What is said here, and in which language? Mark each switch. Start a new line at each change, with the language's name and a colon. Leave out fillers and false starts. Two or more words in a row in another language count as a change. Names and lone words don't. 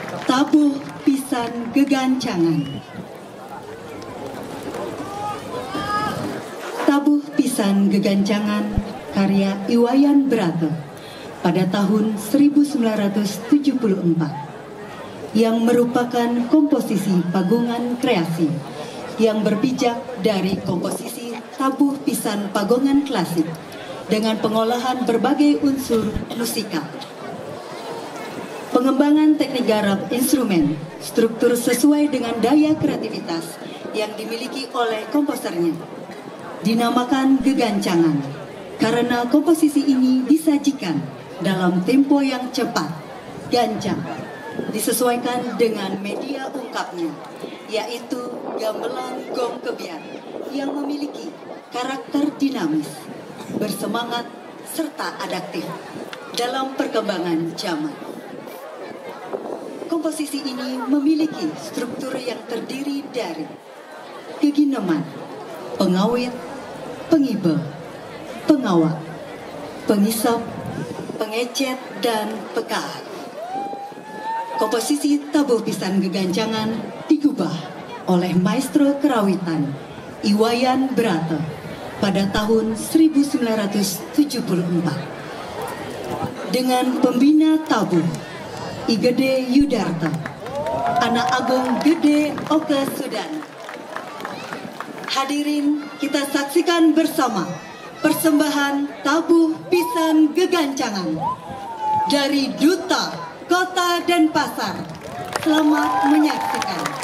Indonesian: Tabuh Pisan Gegancangan. Tabuh Pisan Gegancangan karya Iwayan Brata pada tahun 1974 yang merupakan komposisi pagungan kreasi yang berpijak dari komposisi tabuh pisan pagongan klasik dengan pengolahan berbagai unsur musikal. Pengembangan teknik garap instrumen, struktur sesuai dengan daya kreativitas yang dimiliki oleh komposernya, dinamakan gegancangan karena komposisi ini disajikan dalam tempo yang cepat, gancang, disesuaikan dengan media ungkapnya, yaitu gamelan gong kebiar yang memiliki karakter dinamis, bersemangat, serta adaptif dalam perkembangan zaman. Komposisi ini memiliki struktur yang terdiri dari kegineman, pengawit, pengibe, pengawak, pengisap, pengecet, dan pekaat. Komposisi tabuh pisan gegancangan digubah oleh maestro kerawitan Iwayan Brata pada tahun 1974 dengan pembina tabuh I Gede Yudarta, anak agung Gede Oke Sudana. Hadirin, kita saksikan bersama persembahan tabuh pisan gegancangan dari Duta Kota Denpasar. Selamat menyaksikan.